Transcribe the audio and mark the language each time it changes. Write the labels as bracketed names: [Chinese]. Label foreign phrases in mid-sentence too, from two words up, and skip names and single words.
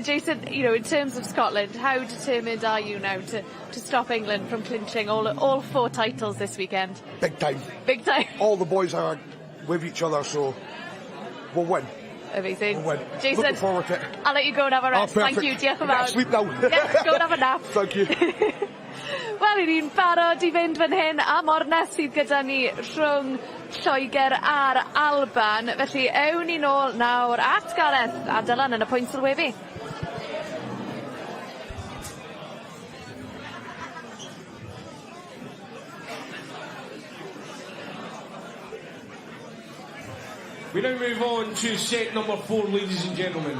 [English] Jason, you know, in terms of Scotland, how determined are you now to stop England from clinching all 4 titles this weekend? Big time. Big time. All the boys are with each other, so we'll win. Amazing. We'll win. Jason, looking forward to it. I'll let you go and have a rest. Thank you. [Welsh] Diolch yn fawr. [English] Sleep now. Yeah, go and have a nap. Thank you. [Welsh] Wel, i ni'n barod i fynd fan hyn am ornes sydd gyda ni rhwng Lloegr a'r Alban. Felly, ewn ni nôl nawr at Gareth a Dylan yn y pwynt sylwebu. [English] We now move on to set number 4, ladies and gentlemen.